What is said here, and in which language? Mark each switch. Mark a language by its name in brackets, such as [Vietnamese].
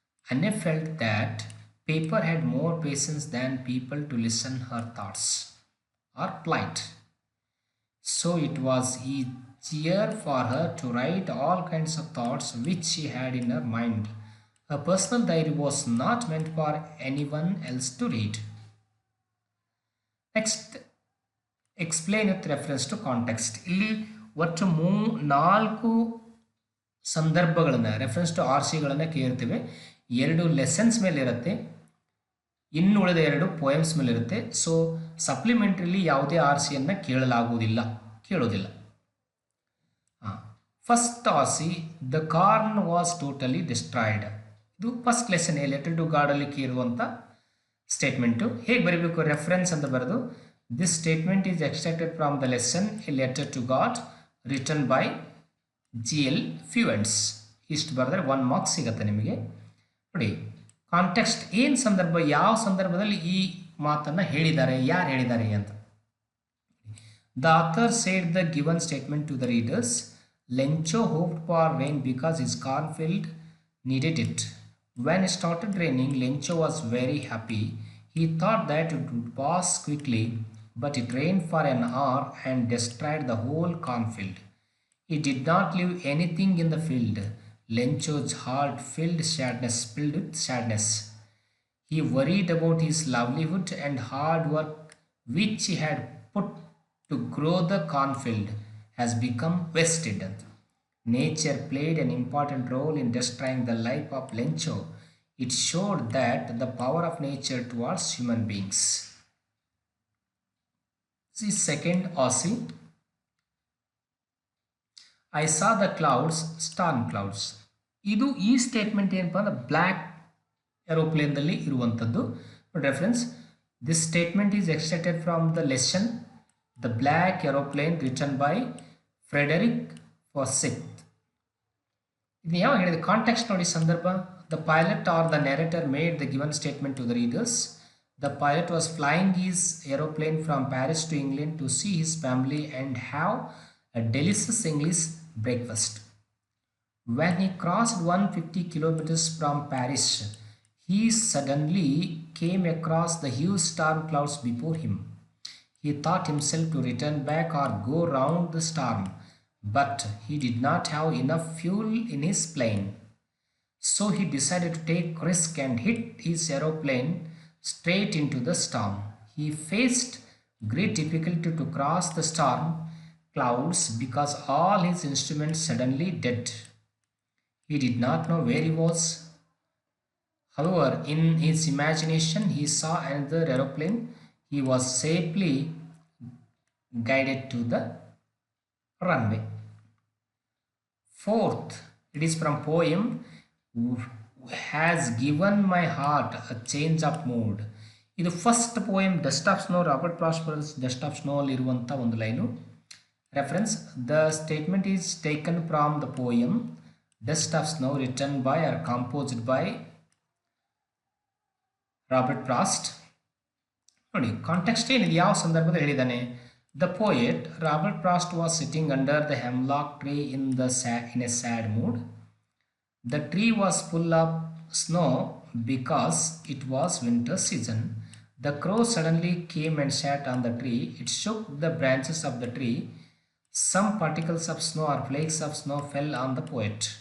[English] Anne felt that paper had more patience than people to listen her thoughts or plight. So it was easier for her to write all kinds of thoughts which she had in her mind. Her personal diary was not meant for anyone else to read. Next explain with reference to context. [Kannada] ಇಲ್ಲಿ ಒಟ್ಟು ನಾಲ್ಕು ಸಂದರ್ಭಗಳನ್ನು reference to R ಸಿಗಳನ್ನು ಕೇಳ್ತೇವೆ. 2 lessons ಮೇಲೆ ಇರುತ್ತೆ, ಇನ್ನು ಉಳಿದ 2 poems ಮೇಲೆ ಇರುತ್ತೆ. ಸೊ ಸಪ್ಲಿಮೆಂಟ್ರಿಲಿ ಯಾವುದೇ ಆರ್ ಸಿಯನ್ನು ಕೇಳೋದಿಲ್ಲ. [English] First R C, the corn was totally destroyed. [Kannada] ಇದು first lesson A letter to god ಅಲ್ಲಿ ಕೇಳುವಂಥ ಸ್ಟೇಟ್ಮೆಂಟು. ಹೇಗೆ ಬರೀಬೇಕು? [English] reference [Kannada] ಅಂತ ಬರೆದು [English] This statement is extracted from the lesson a letter to God written by GL Fuentes. [Kannada] ಇಷ್ಟು ಬರೆದ್ರೆ 1 ಮಾರ್ಕ್ಸ್ ಸಿಗುತ್ತೆ ನಿಮಗೆ. ನೋಡಿ, ಕಾಂಟೆಕ್ಸ್ಟ್ ಏನು ಸಂದರ್ಭ, ಯಾವ ಸಂದರ್ಭದಲ್ಲಿ ಈ ಮಾತನ್ನು ಹೇಳಿದ್ದಾರೆ, ಯಾರು ಹೇಳಿದ್ದಾರೆ ಅಂತ. [English] The author said the given statement to the readers. Lencho hoped for rain because his cornfield needed it. When it started raining, Lencho was very happy. He thought that it would pass quickly, but it rained for an hour and destroyed the whole cornfield. It did not leave anything in the field. Lencho's heart filled with sadness. He worried about his livelihood and hard work which he had put to grow the cornfield has become wasted. Nature played an important role in destroying the life of Lencho. It showed that the power of nature towards human beings. See second Aussie. I saw the clouds, storm clouds. [Kannada] ಇದು ಈ statement ಏನಪ್ಪ ಅಂದ್ರೆ black ಏರೋಪ್ಲೇನ್ದಲ್ಲಿ ಇರುವಂಥದ್ದು. [English] Reference, this statement is extracted from the lesson the black aeroplane written by Frederick Forsyth. [Kannada] ಇದು ಯಾವ ಹೇಳಿದೆ? Context ನೋಡಿ, ಸಂದರ್ಭ. [English] The pilot or the narrator made the given statement to the readers. The pilot was flying his aeroplane from Paris to England to see his family and have a delicious English breakfast. When he crossed 150 kilometers from Paris, he suddenly came across the huge storm clouds before him. He thought himself to return back or go round the storm, but he did not have enough fuel in his plane. So he decided to take risk and hit his aeroplane straight into the storm. He faced great difficulty to cross the storm clouds because all his instruments suddenly dead. He did not know where he was. However, in his imagination, he saw another aeroplane. He was safely guided to the runway. Fourth, it is from poem has given my heart a change of mood. [Kannada] ಇದು first poem dust of snow, Robert frost dust of snow ಅಲ್ಲಿ ಇರುವಂಥ ಒಂದು line. [English] Reference, the statement is taken from the poem dust of snow written by or composed by Robert Frost. [Kannada] ನೋಡಿ, context ಏನಿದೆ, ಯಾವ ಸಂದರ್ಭದಲ್ಲಿ ಹೇಳಿದ್ದಾನೆ? [English] The poet Robert Frost was sitting under the hemlock tree in a sad mood. The tree was full of snow because it was winter season. The crow suddenly came and sat on the tree. It shook the branches of the tree. Some particles of snow or flakes of snow fell on the poet.